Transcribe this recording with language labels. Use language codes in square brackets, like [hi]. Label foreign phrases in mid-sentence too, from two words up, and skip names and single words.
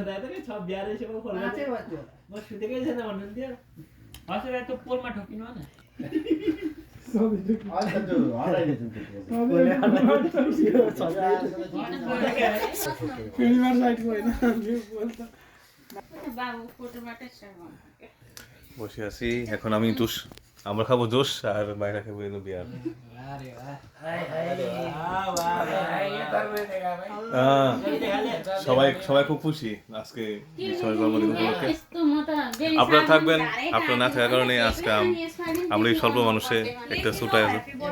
[ne] हजुर त्यो पोलमा ठोकिनु न [hi] पहली बार साइड को है ना [ne] बाबु फोटोबाटै [bn] বসে আছি এখন আমি জুস আমরা খাবো জুস আর বাইরে খাবো এলো বিয়ার সবাই সবাই খুব খুশি আজকে সবাই জন্মদিন উপলক্ষে আপনারা থাকবেন আপনারা না থাকার কারণে আজকে আমরা এই স্বল্প মানুষে একটা ছুটাই আছে